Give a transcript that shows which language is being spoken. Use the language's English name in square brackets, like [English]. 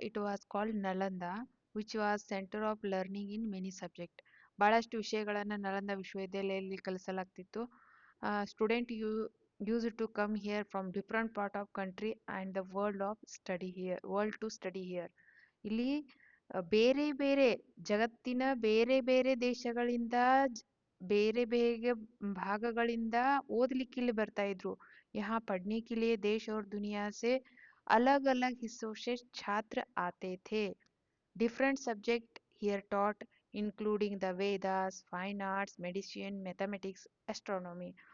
[English] It was called Nalanda, which was center of learning in many subjects. [Kannada] ಬಹಳಷ್ಟು ವಿಷಯಗಳನ್ನು ನಳಂದ ವಿಶ್ವವಿದ್ಯಾಲಯದಲ್ಲಿ ಕಲಿಸಲಾಗ್ತಿತ್ತು. [English] Student used to come here from different part of country and the world to study here. [Kannada] ಇಲ್ಲಿ ಬೇರೆ ಬೇರೆ ಜಗತ್ತಿನ ಬೇರೆ ಬೇರೆ ದೇಶಗಳಿಂದ ಬೇರೆ ಬೇರೆ ಭಾಗಗಳಿಂದ ಓದಲಿಕ್ಕೆ ಇಲ್ಲಿ ಬರ್ತಾ ಇದ್ರು. [Hindi] यहाँ पढ़ने के लिए देश और दुनिया से अलग अलग हिस्सों से छात्र आते थे. [English] Different subject here taught including the Vedas, fine arts, medicine, mathematics, astronomy.